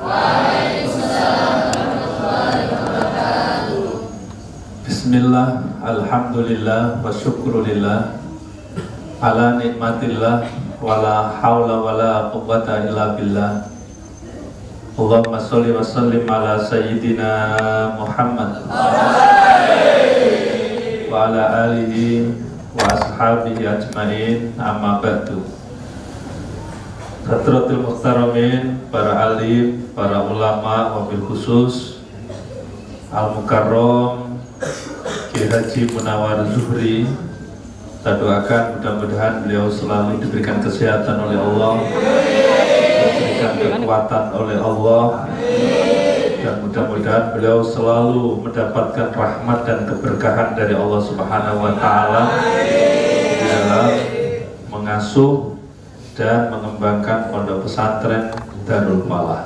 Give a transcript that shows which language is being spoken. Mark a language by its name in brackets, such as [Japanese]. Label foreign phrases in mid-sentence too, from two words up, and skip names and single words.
[Arabic] بسم الله الحمد لله والشكر لله على نعمة الله ولا حول ولا قوة إلا بالله. اللهم صل وسلم على سيدنا محمد وعلى آله وأصحابه أجمعين أما بعد. حضرة المحترمين, [Indonesian] para alim, para ulama, [Arabic] وبالخصوص المكرم Ki Haji Munawar Zuhri, [Indonesian] kita doakan mudah-mudahan beliau selalu diberikan kesehatan oleh Allah, diberikan kekuatan oleh Allah, dan mudah-mudahan beliau selalu mendapatkan rahmat dan keberkahan dari Allah [Arabic] سبحانه وتعالى [Indonesian] dalam mengasuh dan mengembangkan pondok pesantren Darul Falah.